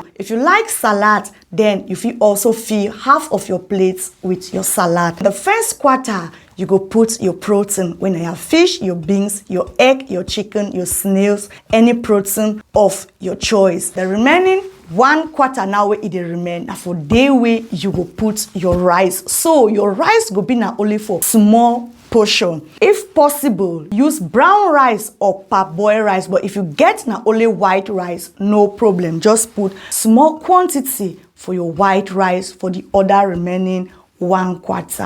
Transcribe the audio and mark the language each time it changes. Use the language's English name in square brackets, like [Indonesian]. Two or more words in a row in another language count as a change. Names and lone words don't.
[Nigerian Pidgin] If you like salad, then you fit also fill half of your plates with your salad. The first quarter, you go put your protein when you have fish, your beans, your egg, your chicken, your snails, any protein of your choice. The remaining one quarter now where it remain na for day way you go put your rice. So your rice go be na only for small portion. If possible, use brown rice or parboiled rice, but if you get na only white rice, no problem. Just put small quantity for your white rice for the other remaining one quarter.